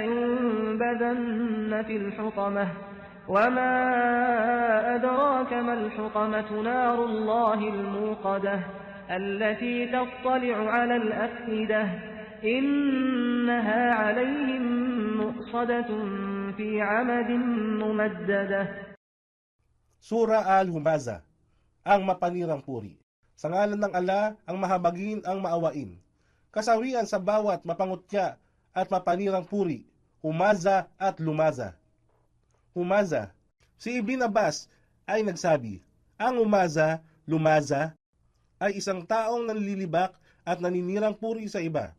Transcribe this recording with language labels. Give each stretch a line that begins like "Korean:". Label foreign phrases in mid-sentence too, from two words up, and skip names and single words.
Arabic: لينبذن في الحطمة وما أدراك ما الحطمة نار الله الموقدة التي تطلع على الأفئدة إنها عليهم مؤصدة في عمد ممددة.
Filipino: Sura Al-Humaza, ang mapanirang puri. Sa ngalan ng ala, ang mahabagin, ang maawain. Kasawian sa bawat mapangutya at mapanirang puri, humaza at lumaza. Humaza. Si Ibn Abbas ay nagsabi, ang humaza, lumaza, ay isang taong nanlilibak at naninirang puri sa iba.